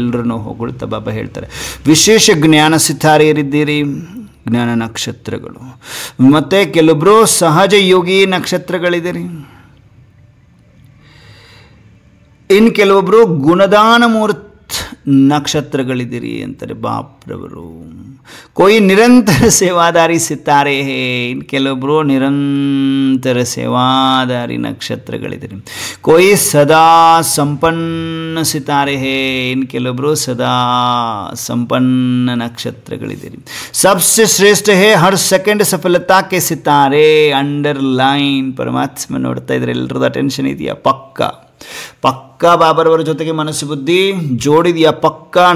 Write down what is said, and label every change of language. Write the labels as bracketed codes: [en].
[kn] ಎಲ್ಲರನ್ನೂ ಹೊಗಳ್ತಾ ಬಾಬಾ ಹೇಳ್ತಾರೆ ವಿಶೇಷ ಜ್ಞಾನ ಸಿತಾರೆಯರಿದ್ದೀರಿ, ಜ್ಞಾನ ನಕ್ಷತ್ರಗಳು. ಮತ್ತು ಕೆಲವೊಬ್ಬರು ಸಹಜ ಯೋಗಿ ನಕ್ಷತ್ರಗಳಿದ್ದೀರಿ, ಇನ್ನು ಕೆಲವೊಬ್ಬರು ಗುಣದಾನ ಮೂರ್ತ ನಕ್ಷತ್ರಗಳಿದ್ದೀರಿ ಅಂತಾರೆ ಬಾಪ್ರವರು. [hi] कोई निरंतर सेवादारी सितारे है, इन [kn] ಕೆಲವೊಬ್ಬರು ನಿರಂತರ ಸೇವಾದಾರಿ ನಕ್ಷತ್ರಗಳಿದ್ದಾರೆ. [hi] कोई सदा संपन्न सितारे है, इन [kn] ಕೆಲವೊಬ್ಬರು ಸದಾ ಸಂಪನ್ನ ನಕ್ಷತ್ರಗಳಿದ್ದಾರೆ. [hi] सबसे श्रेष्ठ है हर सेकंड सफलता के सितारे. अंडरलाइन [kn] ಪರಮಾತ್ಮ ನೋಡ್ತಾ ಇದ್ರೆ ಎಲ್ಲರದ್ದು ಅಟೆನ್ಷನ್ ಇದೆಯಾ? ಪಕ್ಕ ಪಕ್ಕಾ ಬಾಬರವರ ಜೊತೆಗೆ ಮನಸ್ಸು ಬುದ್ಧಿ ಜೋಡಿದೆಯಾ? ಪಕ್ಕಾ.